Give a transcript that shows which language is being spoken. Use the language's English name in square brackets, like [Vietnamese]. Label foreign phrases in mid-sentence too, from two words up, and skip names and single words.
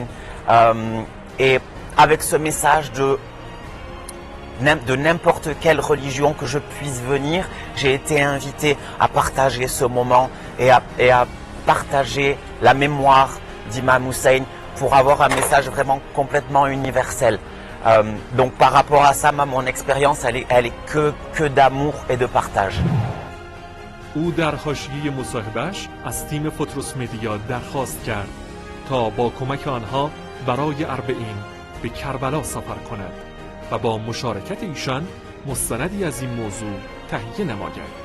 [French] Et avec ce message de n'importe quelle religion que je puisse venir, j'ai été invité à partager ce moment et à partager la mémoire d'Imam Hussein pour avoir un message vraiment complètement universel. Donc par rapport à ça, mon expérience, elle est que d'amour et de partage. [Persian] او در حاشیه مصاحبهش از تیم فوتروس مدیا درخواست کرد تا با کمک آنها برای اربعین به کربلا سفر کند و با مشارکت ایشان مستندی از این موضوع تهیه نماید.